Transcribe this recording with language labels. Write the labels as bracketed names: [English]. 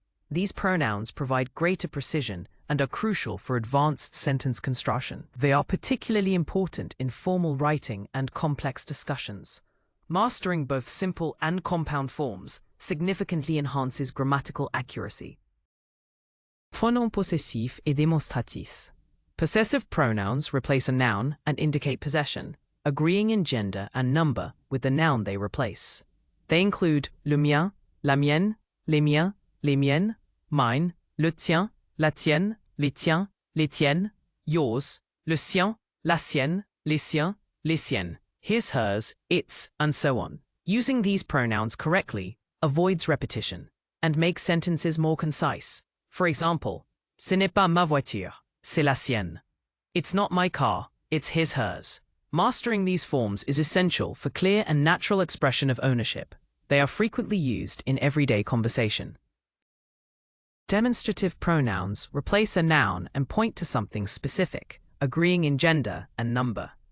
[English] These pronouns provide greater precision and are crucial for advanced sentence construction. They are particularly important in formal writing and complex discussions. Mastering both simple and compound forms significantly enhances grammatical accuracy. [French] Pronoms possessifs et démonstratifs. [English] Possessive pronouns replace a noun and indicate possession, agreeing in gender and number with the noun they replace. They include le mien, la mienne, les miens, les miennes, mine, le tien, la tienne, les tiens, les tiennes, yours, le sien, la sienne, les siens, les siennes, his, hers, its, and so on. Using these pronouns correctly avoids repetition and makes sentences more concise. For example, [French] ce n'est pas ma voiture, c'est la sienne. [English] It's not my car, it's his, hers. Mastering these forms is essential for clear and natural expression of ownership. They are frequently used in everyday conversation. Demonstrative pronouns replace a noun and point to something specific, agreeing in gender and number.